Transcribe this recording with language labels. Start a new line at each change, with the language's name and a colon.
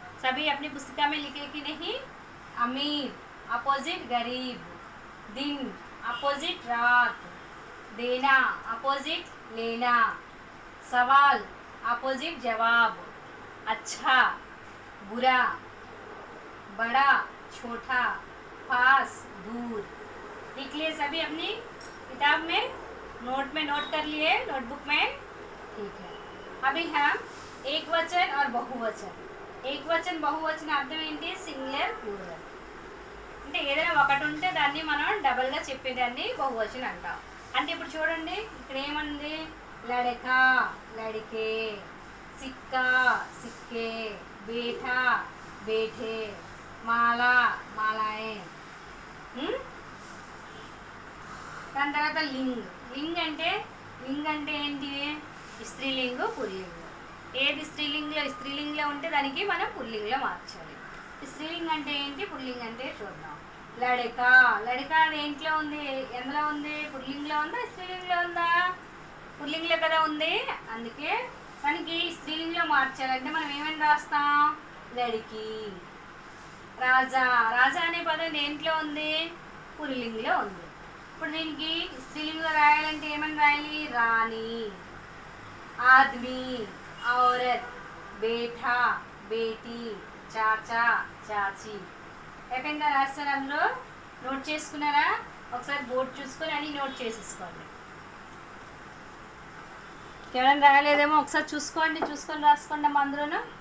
Hindi: सभी अपनी पुस्तिका में लिखे कि नहीं? अमीर अपोजिट गरीब, दिन अपोजिट रात, देना अपोजिट लेना, सवाल अपोजिट जवाब, अच्छा बुरा, बड़ा छोटा, पास दूर. लिख लिए सभी अपनी किताब में, नोट में नोट कर लिए, नोटबुक में. ठीक है, अभी हम एक वचन और बहुवचन.
Telugu: एक वचन बहुवचन అర్థం ఏంటి? Singular plural. అంటే ఏదైనా ఒకటి ఉంటే దాన్ని మనం డబల్గా చెప్పేదాన్ని బహువచనం అంటాం. అంటే ఇప్పుడు చూడండి, ఇక్కడ ఏముంది? లడకా లడికే, సిక్కా సిక్కే, బేఠా బేఠే, మాలా మాలాయే. దాని తర్వాత లింగ్. లింగ్ అంటే ఏంటి? స్త్రీలింగు పుల్లింగు. ఏది స్త్రీలింగ్లో ఉంటే దానికి మనం పుల్లింగ్లో మార్చాలి. స్త్రీలింగ్ అంటే ఏంటి, పుల్లింగ్ అంటే చూద్దాం. లడకా లడకా దేంట్లో ఉంది? ఎందులో ఉంది? పుల్లింగ్లో ఉందా స్త్రీలింగ్లో ఉందా? పుల్లింగ్లో కదా ఉంది. అందుకే మనకి స్త్రీలింగ్లో మార్చాలంటే మనం ఏమని రాస్తాం? లడికి. రాజా రాజా అనే పదం దేంట్లో ఉంది? పుల్లింగ్లో ఉంది. ఇప్పుడు దీనికి స్త్రీలింగ్లో రాయాలంటే ఏమని రాయాలి? రాణి, ఆద్మీ, औरत, बेटा बेटी, चाचा चाची. అయిపోయిందా? రాస్తారు అందరూ? నోట్ చేసుకున్నారా? ఒకసారి బోర్డు చూసుకొని అన్ని నోట్ చేసేసుకోండి. ఎవరైనా రాయలేదేమో ఒకసారి చూసుకొని రాసుకోండి అమ్మ అందరూను.